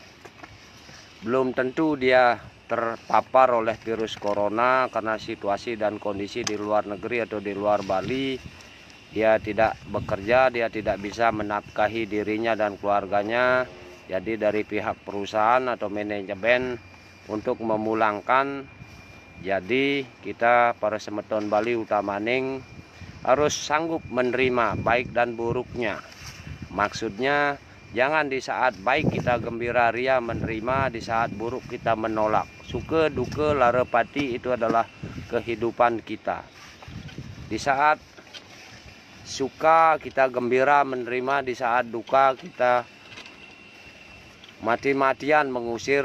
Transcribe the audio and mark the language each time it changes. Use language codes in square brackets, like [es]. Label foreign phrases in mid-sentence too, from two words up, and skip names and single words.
[id] Belum tentu dia terpapar oleh virus corona karena situasi dan kondisi di luar negeri atau di luar Bali. Dia tidak bekerja, dia tidak bisa menafkahi dirinya dan keluarganya. Jadi dari pihak perusahaan atau manajemen untuk memulangkan. Jadi kita para semeton Bali utamaning harus sanggup menerima baik dan buruknya. Maksudnya jangan di saat baik kita gembira ria menerima, di saat buruk kita menolak. Suka duka larepati itu adalah kehidupan kita. Di saat suka kita gembira menerima, di saat duka kita mati-matian mengusir.